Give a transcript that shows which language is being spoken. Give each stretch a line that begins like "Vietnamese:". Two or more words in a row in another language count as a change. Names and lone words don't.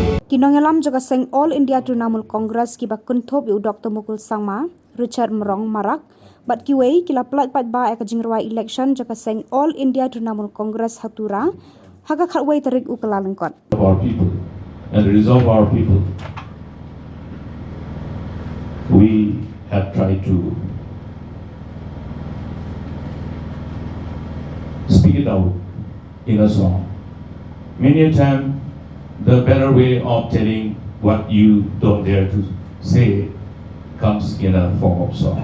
Khasi: nongialam jaga Seng All India Trinamool Congress kiba kynthup yu Dr Mukul Sangma, Richard Mrong Marak, but kiwei Pyllait Paidbah Jingrwai Eleksyon jaga Seng All India Trinamool Congress Tura, haga kywei tarik Kyllalyngkot.
English: Our people and resolve our people. We have tried to speak it out in a song. Many a time, the better way of telling what you don't dare to say comes in a form of song.